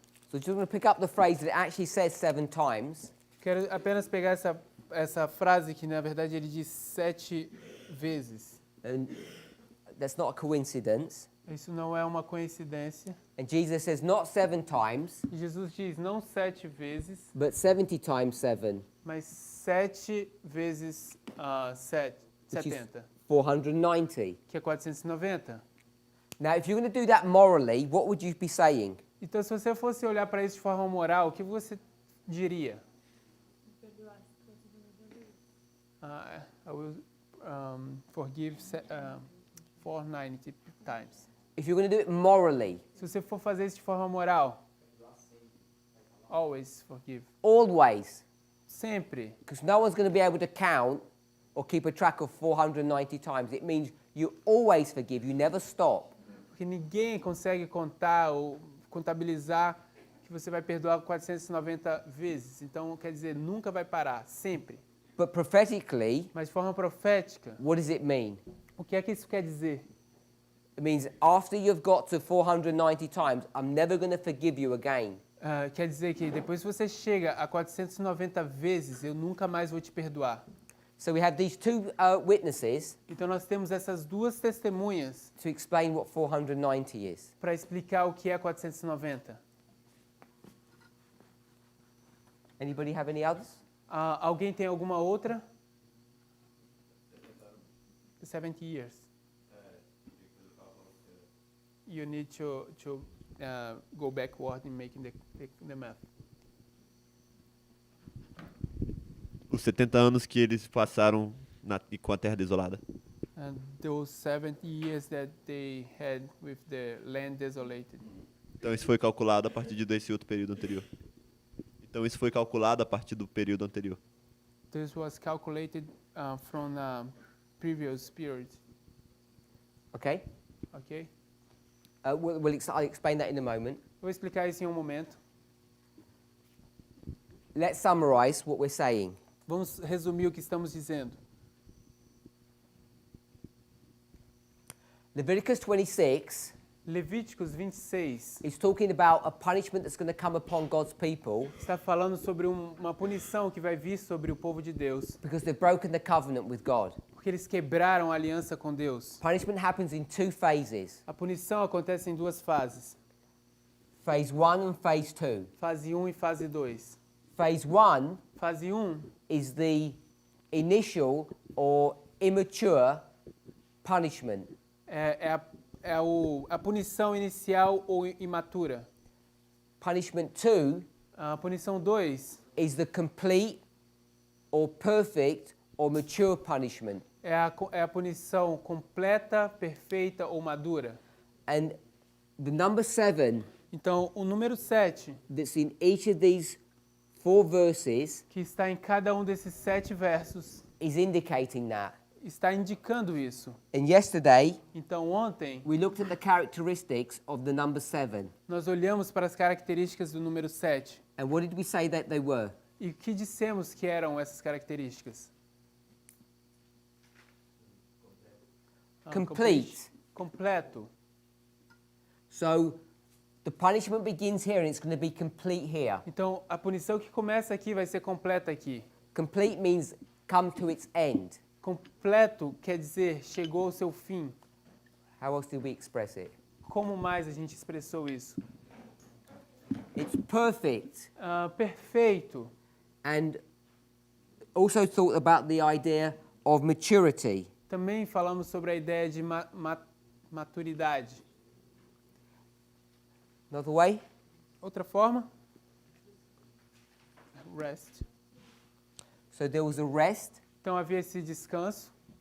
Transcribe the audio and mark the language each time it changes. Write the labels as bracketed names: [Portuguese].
[English] So just going to pick up the phrase that it actually says 7 times. [Portuguese] Quero apenas pegar essa frase que, na verdade, ele diz 7 vezes. [English] And that's not a coincidence. [Portuguese] Isso não é uma coincidência. [English] And Jesus says not 7 times, [Portuguese] E Jesus diz não 7 vezes, [English] but 70 times 7, [Portuguese] mas 7 vezes 7, [English] which is 70, 490. [Portuguese] que é 490. [English] Now, if you're going to do that morally, what would you be saying? [Portuguese] Então, se você fosse olhar para isso de forma moral, o que você diria? [English] I will forgive 490 times. If you're going to do it morally, [Portuguese] Se você for fazer isso de forma moral, [English] always forgive. always, [Portuguese] Sempre. [English] because no one's going to be able to count or keep a track of 490 times. It means you always forgive, you never stop. [Portuguese] Porque ninguém consegue contar ou contabilizar que você vai perdoar 490 vezes. Então, quer dizer, nunca vai parar, sempre. [English] But prophetically, [Portuguese] Mas de forma profética, [English] what does it mean? [Portuguese] o que é que isso quer dizer? [English] It means after you've got to 490 times, I'm never going to forgive you again. [Portuguese] Quer dizer que depois que você chega a 490 vezes, eu nunca mais vou te perdoar. [English] So we have these two witnesses [Portuguese] Então nós temos essas duas testemunhas [English] to explain what 490 is. [Portuguese] para explicar o que é 490. [English] Anybody have any others? [Portuguese] Alguém tem alguma outra? [English] 70 years. You need to go backward in making the math. [Portuguese] Os 70 anos que eles passaram com a terra desolada. [English] And those 70 years that they had with the land desolated. [Portuguese] Então isso foi calculado a partir desse outro período anterior. Então isso foi calculado a partir do período anterior. [English] This was calculated from previous period. Okay? [Portuguese] Ok? [English] I'll explain that in a moment. [Portuguese] Vou explicar isso em um momento. [English] Let's summarize what we're saying. [Portuguese] Vamos resumir o que estamos dizendo. [English] Leviticus 26 [Portuguese] Levíticos 26 [English] is talking about a punishment that's going to come upon God's people [Portuguese] está falando sobre uma punição que vai vir sobre o povo de Deus, [English] because they've broken the covenant with God. [Portuguese] porque eles quebraram a aliança com Deus. [English] Punishment happens in two phases, [Portuguese] A punição acontece em duas fases, [English] phase 1 and phase 2. [Portuguese] fase 1 e fase 2. [English] Phase 1 [Portuguese] Fase 1 [English] is the initial or immature punishment. [Portuguese] é a punição inicial ou imatura. [English] Punishment 2 [Portuguese] A punição 2 [English] is the complete or perfect or mature punishment. [Portuguese] é a punição completa, perfeita ou madura. [English] And the number 7 [Portuguese] Então, o número 7, [English] that's in each of these 4 verses [Portuguese] que está em cada um desses 7 versos, [English] is indicating that. [Portuguese] está indicando isso. [English] And yesterday, [Portuguese] Então, ontem, [English] we looked at the characteristics of the number 7. [Portuguese] nós olhamos para as características do número 7. [English] And what did we say that they were? [Portuguese] E o que dissemos que eram essas características? [English] Complete. [Portuguese] Completo. [English] So the punishment begins here and it's going to be complete here. [Portuguese] Então, a punição que começa aqui vai ser completa aqui. [English] Complete means come to its end. [Portuguese] Completo quer dizer chegou ao seu fim. [English] How else did we express it? [Portuguese] Como mais a gente expressou isso? [English] It's perfect. [Portuguese] Perfeito. [English] And also thought about the idea of maturity. [Portuguese] Também falamos sobre a ideia de maturidade. [English] Another way? [Portuguese] Outra forma? [English] Rest. So there was a rest. [Portuguese] Então havia esse descanso.